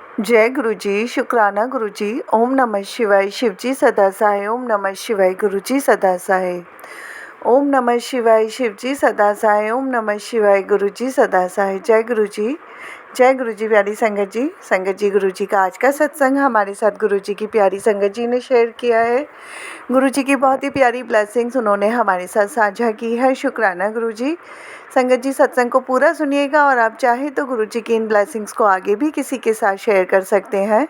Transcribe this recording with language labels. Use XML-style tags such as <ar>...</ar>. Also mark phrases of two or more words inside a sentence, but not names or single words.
<hi>जय गुरु जी, शुक्राना गुरु जी।</hi> <sa>ओम नमः शिवाय।</sa> <hi>शिवजी सदा सहाय।</hi> <sa>ओम नमः शिवाय।</sa> <hi>गुरु जी सदा सहाय।</hi> <sa>ओम नमः शिवाय।</sa> <hi>शिवजी सदा सहाय।</hi> <sa>ओम नमः शिवाय।</sa> <hi>गुरु जी सदा सहाय। जय गुरु जी। जय गुरु जी। प्यारी संगत जी गुरु जी का आज का सत्संग हमारे साथ गुरु जी की प्यारी संगत जी ने शेयर किया है। गुरु जी की बहुत ही प्यारी ब्लेसिंग्स उन्होंने हमारे साथ साझा की है। शुक्राना गुरु जी। संगत जी सत्संग को पूरा सुनिएगा और आप चाहे तो गुरु जी की इन ब्लेसिंग्स को आगे भी किसी के साथ शेयर कर सकते हैं।</hi>